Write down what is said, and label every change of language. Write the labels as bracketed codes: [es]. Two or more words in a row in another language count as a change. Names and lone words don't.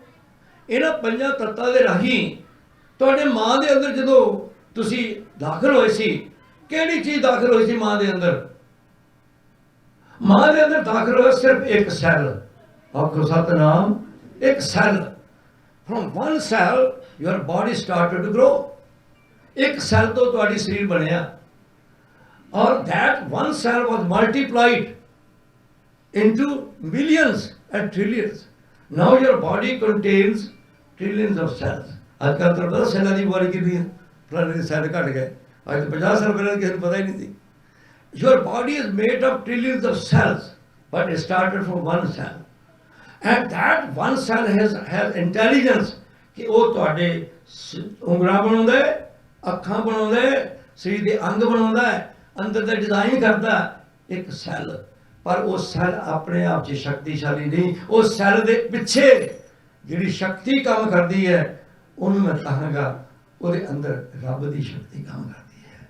[pa] ਇਹਨਾਂ ਪੰਜਾਂ ਤੱਤਾਂ ਦੇ ਰਾਹੀਂ ਤੁਹਾਡੇ ਮਾਂ ਦੇ ਅੰਦਰ ਜਦੋਂ ਤੁਸੀਂ ਦਾਖਲ ਹੋਏ ਸੀ, ਕਿਹੜੀ ਚੀਜ਼ ਦਾਖਲ ਹੋਈ ਸੀ ਮਾਂ ਦੇ ਅੰਦਰ? ਮਾਂ ਦੇ ਅੰਦਰ ਦਾਖਲ ਹੋਇਆ ਸਿਰਫ ਇੱਕ ਸੈੱਲ। ਆਖੋ ਸਤਨਾਮ। ਇੱਕ ਸੈੱਲ। [en] From one cell your body started to grow। [pa] ਇੱਕ ਸੈੱਲ ਤੋਂ ਤੁਹਾਡੀ ਸਰੀਰ ਬਣਿਆ, ਔਰ [en] that one cell was multiplied into millions and trillions। Now your body contains trillions of cells। [pa] ਅੱਜ ਕੱਲ੍ਹ ਤੁਹਾਨੂੰ ਪਤਾ ਸੈੱਲਾਂ ਦੀ ਬਿਮਾਰੀ ਕਿੰਨੀ ਹੈ? ਫਲਾਣੇ ਦੇ ਸੈੱਲ ਘਟ ਗਏ। ਅੱਜ ਤੋਂ 50 ਸਾਲ ਪਹਿਲਾਂ ਕਿਸੇ ਨੂੰ ਪਤਾ ਹੀ ਨਹੀਂ ਸੀ। [en] Your body is made of trillions of cells, but it started from one cell। And that one cell has intelligence [pa] कि ਉਹ ਤੁਹਾਡੇ ਉਂਗਲਾਂ ਬਣਾਉਂਦਾ ਹੈ, ਅੱਖਾਂ ਬਣਾਉਂਦਾ ਹੈ, ਸਰੀਰ ਦੇ ਅੰਗ ਬਣਾਉਂਦਾ ਹੈ, ਅੰਦਰ ਦਾ ਡਿਜ਼ਾਈਨ ਕਰਦਾ ਇੱਕ ਸੈੱਲ। ਪਰ ਉਹ ਸੈੱਲ ਆਪਣੇ ਆਪ 'ਚ ਸ਼ਕਤੀਸ਼ਾਲੀ ਨਹੀਂ। ਉਹ ਸੈੱਲ ਦੇ ਪਿੱਛੇ ਜਿਹੜੀ ਸ਼ਕਤੀ ਕੰਮ ਕਰਦੀ ਹੈ, ਉਹਨੂੰ ਮੈਂ ਕਹਾਂਗਾ ਉਹਦੇ ਅੰਦਰ ਰੱਬ ਦੀ ਸ਼ਕਤੀ ਕੰਮ ਕਰਦੀ ਹੈ।